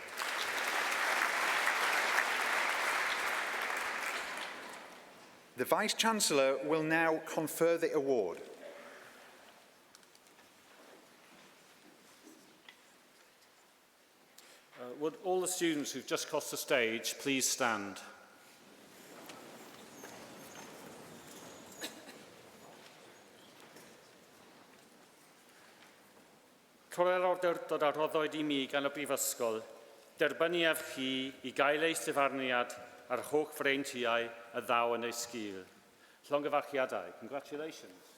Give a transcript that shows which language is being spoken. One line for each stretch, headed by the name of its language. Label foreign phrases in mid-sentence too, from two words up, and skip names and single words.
English: The Vice-Chancellor will now confer the award. Would all the students who've just crossed the stage please stand?
Welsh: Core'r awdurdod a rhoddwyd I mi gan y Brifysgol, derbyniaf chi I gael eich dyfarniad ar holl freintiau y ddaw yn ei sgil. Llongyfarchiadau.
English: Congratulations.